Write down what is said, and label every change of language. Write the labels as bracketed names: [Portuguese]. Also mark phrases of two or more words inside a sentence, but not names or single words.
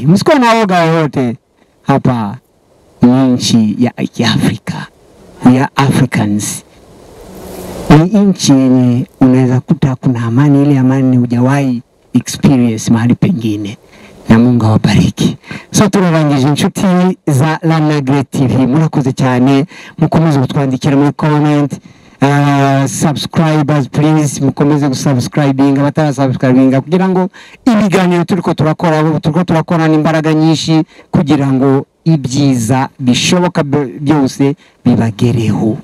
[Swahili] Msikuwa na oga yote hapa, nchi ya Afrika. [English] We are Africans. [Swahili] Ni nchi yenye unaweza kuta kuna amani, ile amani hujawahi experience mahali pengine. Na Mungu awabariki. [Kinyarwanda] So turarangije inshuti za Lana Great TV. Murakoze cyane, mukomeze kutwandikira muri comment. [English] Subscribers please, [Kinyarwanda] mukomeze gusubscribinga batarasubscribinga, kugira ngo ibiganiro turiko turakora n'imbaraga nyinshi kugira ngo ibyiza bishoboka byose bibagereho.